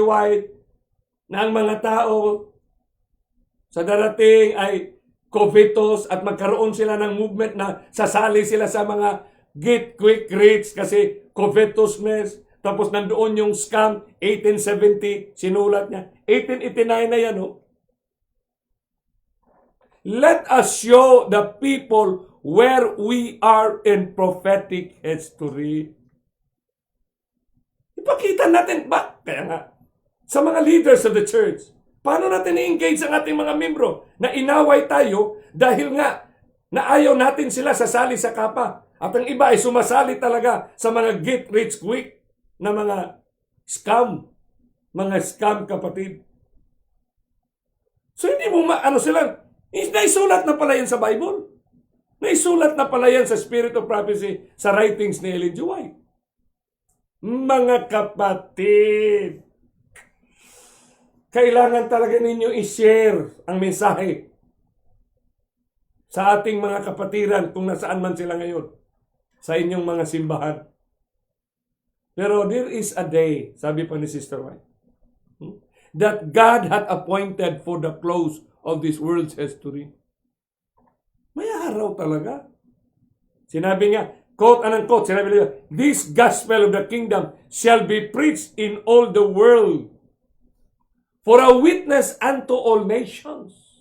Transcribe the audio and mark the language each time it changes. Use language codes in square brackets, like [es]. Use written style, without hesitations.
[tl] White na ang mga tao sa darating ay covetous at magkaroon sila ng movement na sasali sila sa mga [en] get quick rich [tl] kasi covetousness. Tapos nandoon yung scam, 1870 sinulat niya. [en] 1889 na yan, Let us show the people where we are in prophetic history. [tl] Ipakita natin ba? Kaya nga, sa mga [en] leaders of the church, [tl] paano natin i-engage ang ating mga membro na inaway tayo dahil nga na ayaw natin sila sasali sa kapa. At ang iba ay sumasali talaga sa mga [en] get rich quick [tl] na mga scam. Mga scam, kapatid. So hindi mo sila, naisulat na pala yan sa Bible. Naisulat na pala yan sa Spirit of Prophecy sa writings ni Ellen G. White. Mga kapatid, kailangan talaga ninyo i-share ang mensahe sa ating mga kapatiran kung nasaan man sila ngayon sa inyong mga simbahan. Pero [en] there is a day, [tl] sabi pa ni Sister White, [en] that God had appointed for the close of this world's history. [tl] May araw talaga. Sinabi niya, [en] quote and unquote, [tl] sinabi niya, [en] this gospel of the kingdom shall be preached in all the world for a witness unto all nations.